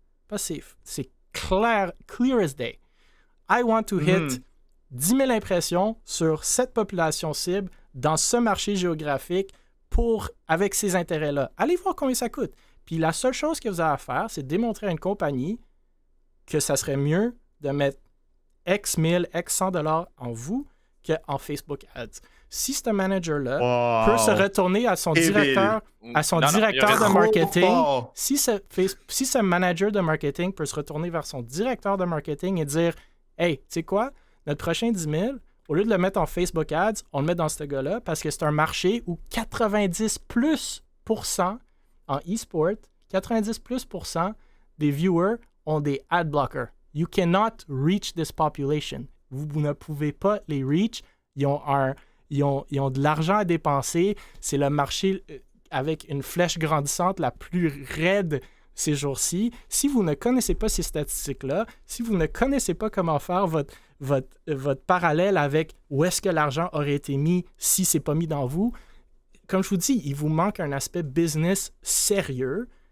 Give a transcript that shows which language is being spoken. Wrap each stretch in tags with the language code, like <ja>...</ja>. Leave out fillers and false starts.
<fr>Parce que c'est clear as day.</fr> <en>I want to hit 10 000 impressions</en> <fr>sur cette population cible dans ce marché géographique avec ces intérêts-là. Allez voir combien ça coûte. Puis la seule chose que vous avez à faire, c'est démontrer à une compagnie que ça serait mieux de mettre X 1000, X 100 $ en vous qu'en Facebook Ads. Si ce manager-là peut se retourner à son directeur, de marketing, si ce manager de marketing peut se retourner vers son directeur de marketing et dire « Hey, tu sais quoi? Notre prochain 10 000, au lieu de le mettre en Facebook Ads, on le met dans ce gars-là parce que c'est un marché où 90% en e-sport, 90% des viewers ont des ad blockers.</fr> <en>You cannot reach this population.</en> <fr>Vous ne pouvez pas les reach. Ils ont de l'argent à dépenser. C'est le marché avec une flèche grandissante la plus raide ces jours-ci. Si vous ne connaissez pas ces statistiques-là, si vous ne connaissez pas comment faire votre parallèle avec où est-ce que l'argent aurait été mis si c'est pas mis dans vous, comme je vous dis, il vous manque un aspect business sérieux.</fr>